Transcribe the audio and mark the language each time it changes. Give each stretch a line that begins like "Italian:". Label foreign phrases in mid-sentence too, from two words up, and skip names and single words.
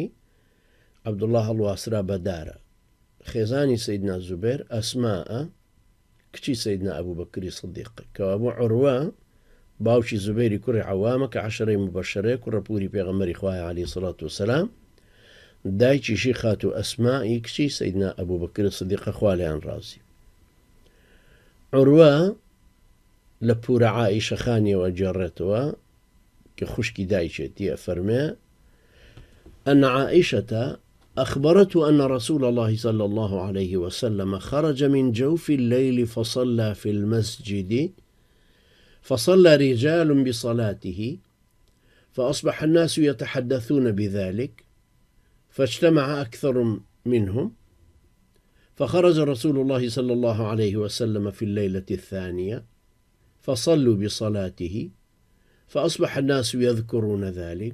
Central Kurdish: عەبدوڵڵا هەڵواسرا بە دارە. خێزانی سەیدنا زوبێر ئەسماءە کچی سەیدنا ئەبوبەکری سیدیق کەوا بوو عوروە باوکی زوبێری کوڕی عەوامە کە عەشەرەی مبەشەرەیە کوڕە پووری پێغەمبەری خوایە
Arabic: عەلەیهی سەڵات وسەلام،
Central Kurdish: دایکیشی خاتو ئەسمائی کچی سەیدنا ئەبوبەکری سیدیقە خوا لێیان ڕازی. عوروە لە پورە عائیشە خانیەوە جێڕێتەوە کە خوشکی دایکێتی ئەفەرمێ
Arabic: أن عائشة أخبرته أن رسول الله صلى الله عليه وسلم خرج من جوف الليل فصلى في المسجد فصلى رجال بصلاته فأصبح الناس يتحدثون بذلك فاجتمع أكثر منهم فخرج رسول الله صلى الله عليه وسلم في الليلة الثانية فصلوا بصلاته فأصبح الناس يذكرون ذلك